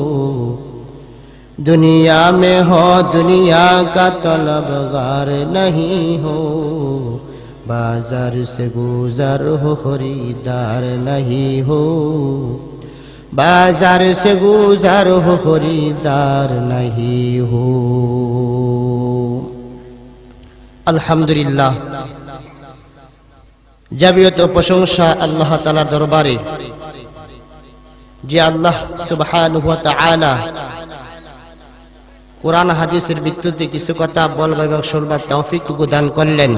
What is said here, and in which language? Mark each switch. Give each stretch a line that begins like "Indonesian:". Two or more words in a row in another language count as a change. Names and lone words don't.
Urdu: دنیا میں ہو دنیا کا طلبگار نہیں ہو. بازار سے گزر ہو خریدار نہیں ہو. بازار سے گزر ہو خریدار نہیں ہو.
Bangla: আলহামদুলিল্লাহ, যাবিয়ত প্রশংসা আল্লাহ তাআলা দরবারে, যে আল্লাহ
Arabic: سبحانه و تعالى
Bangla: কোরআন হাদিসের ভিত্তিতে কিছু কথা বলবার এবং শুনবার তৌফিকটুকু দান করলেন।